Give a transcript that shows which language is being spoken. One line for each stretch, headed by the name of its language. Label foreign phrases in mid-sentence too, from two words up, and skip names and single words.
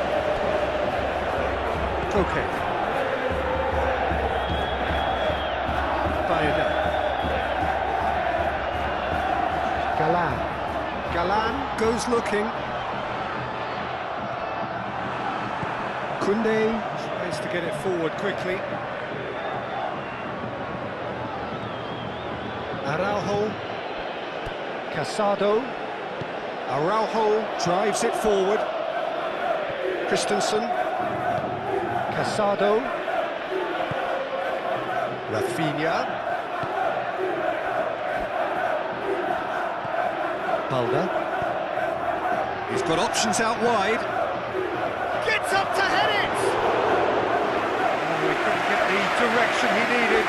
English: Okay. Bayona. Galan goes looking. Koundé tries to get it forward quickly. Araujo. Casado. Araujo drives it forward. Christensen. Casado. Rafinha. Balda. He's got options out wide. Gets up to head it! Oh, he couldn't get the direction he needed.